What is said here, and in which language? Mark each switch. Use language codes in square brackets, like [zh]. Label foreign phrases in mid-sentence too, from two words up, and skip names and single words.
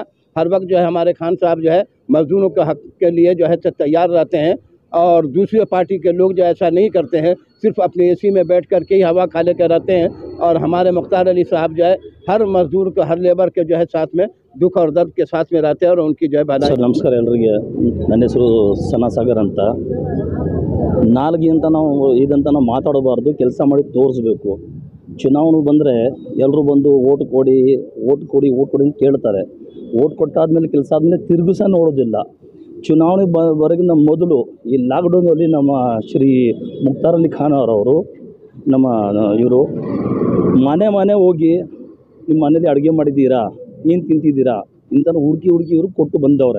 [hi] हर वक्त जो है हमारे खान साहब जो है मज़दूरों के हक़ के लिए जो है तैयार रहते हैं। और दूसरी पार्टी के लोग जो ऐसा नहीं करते हैं, सिर्फ अपने AC में बैठ कर के ही हवा खा लेकर रहते हैं। और हमारे मुख्तार अली साहब जो है हर मज़दूर को, हर लेबर के जो है साथ में दुख और दर्द के साथ में रहते हैं और उनकी जो है भलाई। [kn] ಸರ್ ನಮಸ್ಕಾರ ಎಲ್ಲರಿಗೆ. ನನ್ನ ಹೆಸರು ಸನಾ ಸಾಗರ್ ಅಂತ. ನಾಲ್ಗಿಂತ ನಾವು ಇದಂತ ನಾವು ಮಾತಾಡಬಾರ್ದು, ಕೆಲಸ ಮಾಡಿ ತೋರಿಸ್ಬೇಕು. ಚುನಾವಣೆ ಬಂದರೆ ಎಲ್ಲರೂ ಬಂದು ಓಟ್ ಕೊಡಿ ಅಂತ ಕೇಳ್ತಾರೆ. ಓಟ್ ಕೊಟ್ಟಾದ್ಮೇಲೆ ಕೆಲಸ ಆದಮೇಲೆ ತಿರುಗಿಸ ನೋಡೋದಿಲ್ಲ. ಚುನಾವಣೆ ವರೆಗಿನ ಮೊದಲು ಈ ಲಾಕ್ಡೌನಲ್ಲಿ ನಮ್ಮ ಶ್ರೀ ಮುಕ್ತಾರ್ ಅಲಿ ಖಾನ್ ಅವರವರು ನಮ್ಮ ಇವರು ಮನೆ ಹೋಗಿ ನಿಮ್ಮ ಮನೇಲಿ ಅಡುಗೆ ಮಾಡಿದ್ದೀರಾ, ಏನು ತಿಂತಿದ್ದೀರಾ ಇಂಥ ಹುಡುಕಿ ಇವರು ಕೊಟ್ಟು ಬಂದವ್ರೆ.